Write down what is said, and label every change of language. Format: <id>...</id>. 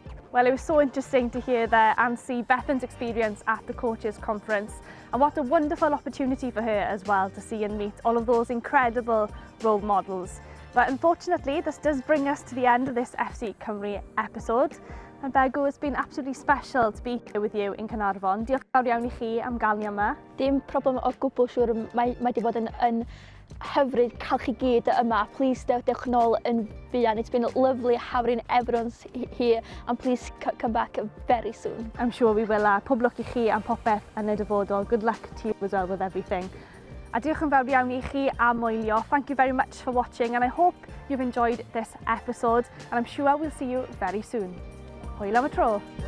<en>Well, it was so interesting to hear there and see Bethan's experience at the Coaches Conference, and what a wonderful opportunity for her as well to see and meet all of those incredible role models. But unfortunately, this does bring us to the end of this FC Cymru episode. And Begw, it's been absolutely special to be here with you in Caernarfon.</en> <cy>Diolch fawr iawn I chi am gael ni yma. Dim problem o gwbl, siwr, mae wedi bod yn hyfryd cael chi gyd yma.</cy> <en>Please</en> <cy>dewch nôl yn fuan.</cy> <en>It's been lovely having everyone's here, and please come back very soon. I'm sure we will.</en> <cy>Pob lwc I chi am popeth yn y dyfodol.</cy> <en>Good luck to you as well with everything.</en> <cy>A diolch yn fawr iawn I chi am wylio.</cy> <en>Thank you very much for watching, and I hope you've enjoyed this episode, and I'm sure we'll see you very soon.</en> <cy>Hwyl am y tro.</cy>